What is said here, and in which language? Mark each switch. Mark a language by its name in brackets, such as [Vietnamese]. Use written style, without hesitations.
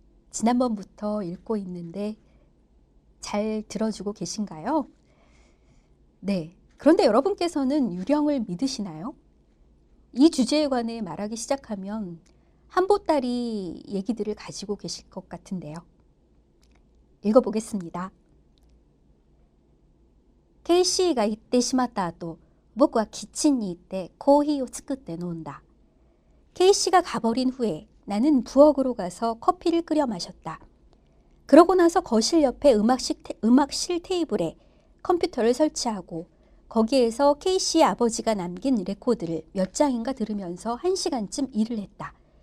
[Korean] 지난번부터 읽고 있는데 잘 들어주고 계신가요? 네. 그런데 여러분께서는 유령을 믿으시나요? 이 주제에 관해 말하기 시작하면 한보따리 얘기들을 가지고 계실 것 같은데요. 읽어보겠습니다. [Japanese] 케이시가 行ってしまった後、僕はキッチンに行ってコーヒーを作って飲んだ. [Korean] 케이시가 가버린 후에 나는 부엌으로 가서 커피를 끓여 마셨다. 그러고 나서 거실 옆에 음악실 테이블에 컴퓨터를 설치하고 거기에서 케이시의 아버지가 남긴 레코드를 몇 장인가 들으면서 1시간쯤 일을 했다.